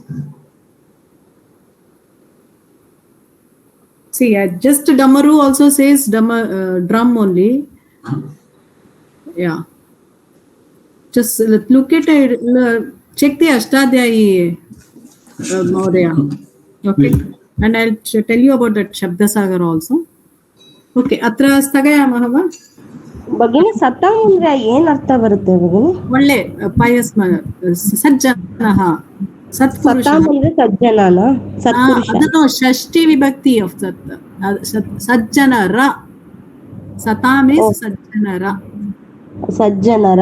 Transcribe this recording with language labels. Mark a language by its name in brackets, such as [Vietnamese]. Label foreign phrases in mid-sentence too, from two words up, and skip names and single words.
[English] See, just Damaru also says drum only. Yeah. Just look at it. Check the Ashtadhyayi, Mahodaya. Okay. And I'll tell you about that Shabdasagar also. Okay. Atra Stagaya Mahava. [Sanskrit] ಭಗಿನಿ ಸತಾಂ [Kannada] ಅಂದ್ರೆ ಏನ್ ಅರ್ಥ ಬರುತ್ತೆ ಭಗಿನಿ? ಒಳ್ಳೆ ಪಯಸ್ [Sanskrit] ಸಜ್ಜನಃ ಸತ್ಪುರುಷ. [Kannada] ಸತಾಂ ಅಂದ್ರೆ ಸಜ್ಜನನ, ಸತ್ಪುರುಷ. ಅದನ್ನು ಷಷ್ಠಿ ವಿಭಕ್ತಿ ಆಫ್ ಸಜ್ಜನರ. ಸತಾಂ ಇಸ್ ಸಜ್ಜನರ. ಸಜ್ಜನರ.